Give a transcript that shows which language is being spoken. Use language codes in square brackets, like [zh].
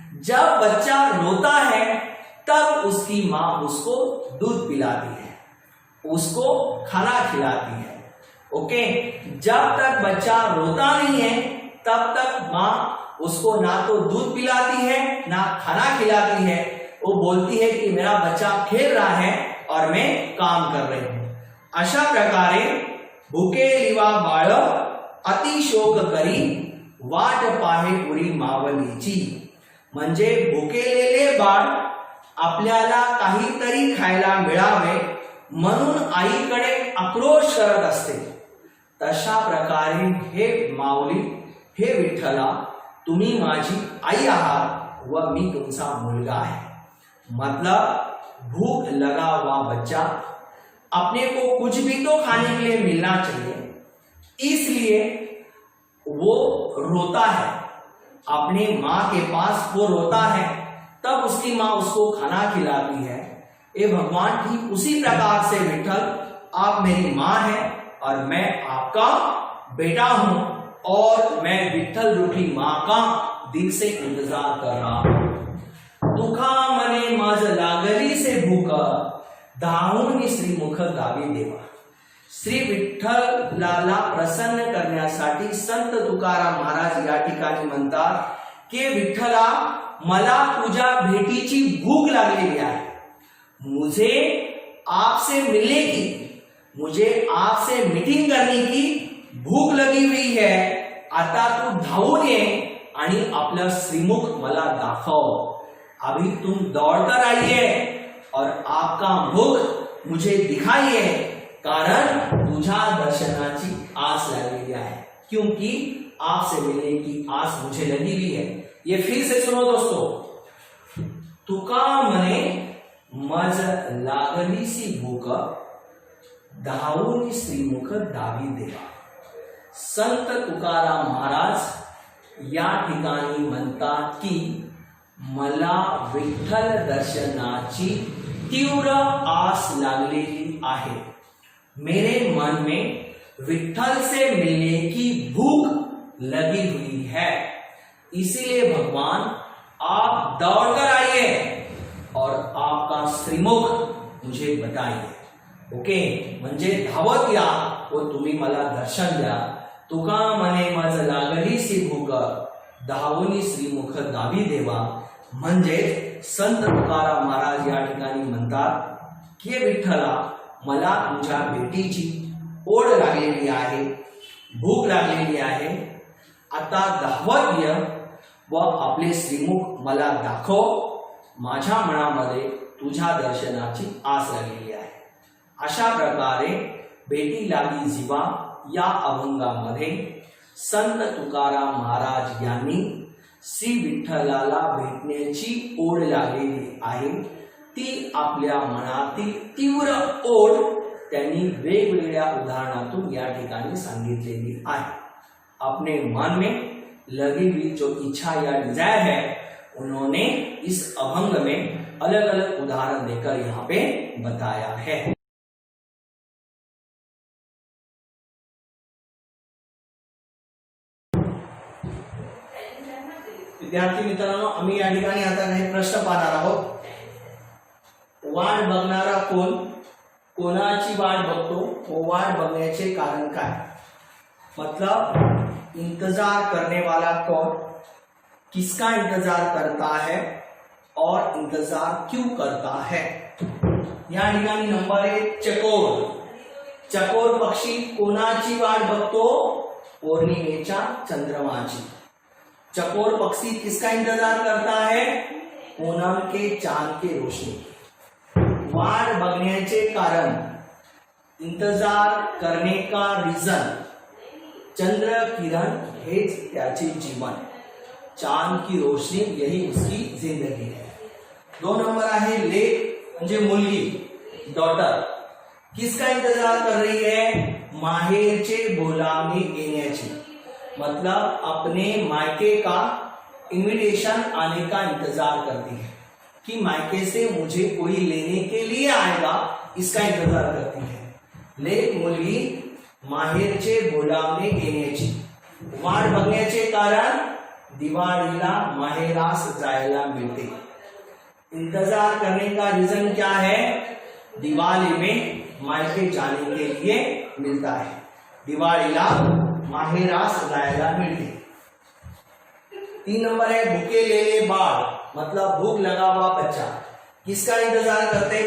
[hi] जब बच्चा रोता है तब उसकी माँ उसको दूध पिलाती है, उसको खाना खिलाती है। ओके, जब तक बच्चा रोता नहीं है तब तक माँ उसको ना तो दूध पिलाती है ना खाना खिलाती है। वो बोलती है कि मेरा बच्चा खेल रहा है और मैं काम कर रही हूं। [mr] अशा प्रकारे भूके लिवा बाळ अति शोक करी वाट पाहे पुरी मावलीची, म्हणजे भुकेलेले बाळ आपल्याला काहीतरी खायला मिळावे म्हणून आईकडे आक्रोश करत असते। तशा प्रकारे हे माऊली, हे विठ्ठला, तुम्ही माझी आई आहात व मी तुमचा मुलगा आहे। [hi] मतलब भूख लगा हुआ बच्चा, अपने को कुछ भी तो खाने के लिए मिलना चाहिए, इसलिए वो रोता है। अपने माँ के पास वो रोता है, तब उसकी माँ उसको खाना खिलाती है। ये भगवान ठीक उसी प्रकार से विठ्ठल, आप मेरी माँ हैं और मैं आपका बेटा हूं और मैं विठ्ठल रूपी माँ का दिल से इंतजार कर रहा हूं। [mr] दुखा मने माझ लागली से भूक, धावून श्रीमुख गावी देवा। श्री विठ्ठलाला प्रसन्न करण्यासाठी संत तुकाराम महाराज या ठिकाणी म्हणतात की विठ्ठला मला तुझ्या भेटीची भूक लागलेली आहे, [hi] मुझे आपसे मिलने की, मुझे आपसे मीटिंग करने की भूक लगी हुई है, [mr] आता तू धावून ये आणि आपलं श्रीमुख मला दाखव। [hi] अभी तुम दौड़कर आइए और आपका मुख मुझे दिखाइए, [mr] कारण तुझ्या दर्शनाची आस लागलेली आहे, [hi] क्योंकि आपसे मिलने की आस मुझे लगी हुई है। ये फिर से सुनो दोस्तों, [mr] तुका मने मज लागलीसी भूक, धावून श्रीमुख दावी देवा। संत तुकाराम महाराज या ठिकाणी म्हणतात की मला विठ्ठल दर्शनाची तीव्र आस लागलेली आहे, [hi] मेरे मन में विठ्ठल से मिलने की भूख लगी हुई है, इसीलिए भगवान आप दौड़कर आइए और आपका श्रीमुख मुझे बताइए। [mr] ओके, म्हणजे धावत या व तुम्ही मला दर्शन द्या। तुका मने मज लागलीसी भूक, धावून श्रीमुख दावी देवा। म्हणजे संत तुकाराम महाराज या ठिकाणी म्हणतात की विठ्ठला मला तुझ्या भेटीची ओढ लागलेली आहे, भूक लागलेली आहे, आता धावत ये व आपले श्रीमुख मला दाखव, माझ्या मनामध्ये तुझ्या दर्शनाची आस लागलेली आहे। अशा प्रकारे भेटी लागी जीवा या अभंगामध्ये संत तुकाराम महाराज यांनी श्री विठ्ठलाला भेटण्याची ओढ लागलेली आहे, ती आपल्या मनातील तीव्र ओढ त्यांनी वेगवेगळ्या उदाहरणातून या ठिकाणी सांगितलेली आहे। [hi] अपने मन में लगी हुई जो इच्छा या डिजायर है, उन्होंने इस अभंग में अलग अलग उदाहरण देकर यहाँ पे बताया है। [mr] विद्यार्थी मित्रांनो, आम्ही या ठिकाणी आता काही प्रश्न पाहणार आहोत। वाट बघणारा कोण, कोणाची वाट बघतो व वाट बघण्याचे कारण काय? [hi] मतलब इंतजार करने वाला कौन, किसका इंतजार करता है और इंतजार क्यों करता है? [mr] या ठिकाणी नंबर 1 चकोर, चकोर पक्षी कोणाची वाट बघतो? पौर्णिमेच्या चंद्रमाची। [hi] चकोर पक्षी किसका इंतजार करता है? पूनम के चांद के रोशनी। [mr] वाट बघण्याचे कारण, [hi] इंतजार करने का रीजन, [mr] चंद्र किरण हेच त्याचे जीवन, [hi] चांद की रोशनी यही उसकी जिंदगी है। [mr] 2 नंबर आहे लेक म्हणजे मुलगी, डॉटर, [hi] किसका इंतजार कर रही है? [mr] माहेरचे बोलावणे येण्याची, [hi] मतलब अपने मायके का इनविटेशन आने का इंतजार करती है कि मायके से मुझे कोई लेने के लिए आएगा, इसका इंतजार करती है। [mr] लेक मुलगी माहेरचे बोलावणे येण्याची। वाट बघण्याचे कारण, दिवाळीला माहेरास जायला मिळते। [hi] इंतजार करने का रीजन क्या है? दिवाली में मायके जाने के लिए मिलता है, [mr] दिवाळीला माहेरास जायला मिळते। [hi] 3 नंबर है [mr] भूखे लेले बाळ, [hi] मतलब भूक लगा हुआ बच्चा, किसका इंतजार करते?